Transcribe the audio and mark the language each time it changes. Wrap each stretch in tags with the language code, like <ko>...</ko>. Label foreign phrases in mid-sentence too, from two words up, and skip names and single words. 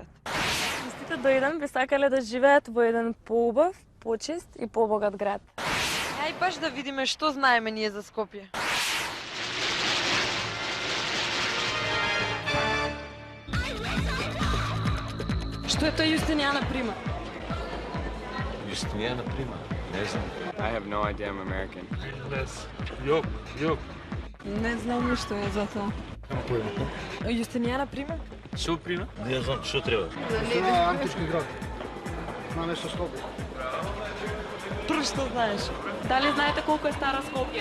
<mk>Истите до еден би сакале да живеат во еден поубав, почист и побогат град. Ај баш да видиме што знаеме ние за Скопје. Што е тој Јустинијана Прима? Јустинијана Прима? Не знам.</mk> <en>I have no idea I'm American.</en> <mk>Јоп. Не знам ништо е за тоа. Јустинијана Прима? Што Прима? Не знам што треба. Тоа е антички град. На нешто Скопје. Прво што знаеш? Дали знаете колку е стара Скопје?</mk>